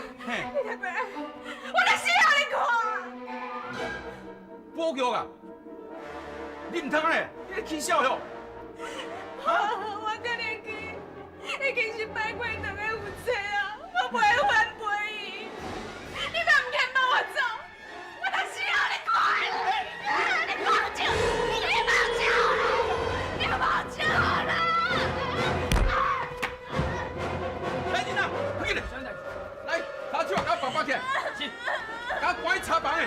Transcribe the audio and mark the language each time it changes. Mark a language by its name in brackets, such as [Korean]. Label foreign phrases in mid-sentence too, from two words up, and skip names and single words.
[Min Nan Chinese] 你别过来！我来死互你看！保育啊！你唔通安尼，你咧起笑哟！啊！我甲你去，已经是摆过两个有罪啊！我袂反背伊。你若唔肯放我走，我就死互你看！你放手！你放手！你放手啦！来人啊，快点！来，拿手甲我绑起来，是，甲我关去茶房的。